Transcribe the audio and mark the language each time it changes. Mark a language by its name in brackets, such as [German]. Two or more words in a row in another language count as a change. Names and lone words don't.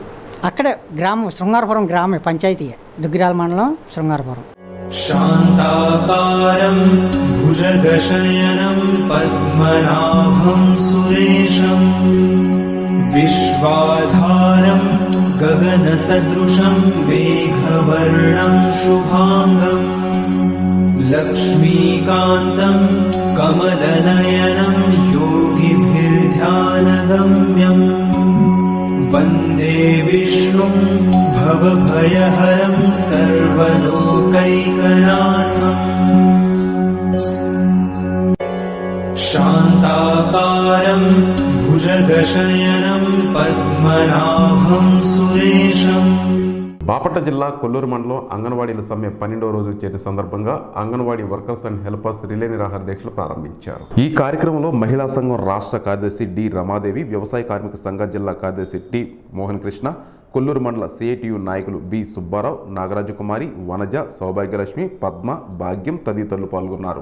[Telugu] అక్కడే గ్రామం శృంగారపురం గ్రామే, పంచాయతీ దుగ్గిరాల మండలం శృంగారపురం. [Sanskrit] శాంతాకారం భుజగశయనం పద్మనాభం సురేశం విశ్వాధారం गगनसदृशं मेघवर्णं शुभाङ्गम् लक्ष्मीकान्तं कमलनयनं योगिभिर्ध्यानगम्यम् वन्दे विष्णुं भवभयहरं सर्वलोकैकनाथम् शान्ताकारं भुजगशयनं पद्मनाभं सुरेशम् [Telugu] బాపట్ల జిల్లా కొల్లూరు మండలం అంగన్వాడీల సమ్మె 12వ రోజు చేరిన సందర్భంగా అంగన్వాడీ [English] workers and helpers [Telugu] రిలే నిరాహార దీక్షలు ప్రారంభించారు. ఈ కార్యక్రమంలో మహిళా సంఘం రాష్ట్ర కార్యదర్శి డి రమాదేవి, వ్యవసాయ కార్మిక సంఘ జిల్లా కార్యదర్శి టి మోహన్ కృష్ణ, కొల్లూరు మండల సిఐటియు నాయకులు బి సుబ్బారావు, నాగరాజకుమారి, వనజ, సౌభాగ్యలక్ష్మి, పద్మ, భాగ్యం తదితరులు పాల్గొన్నారు.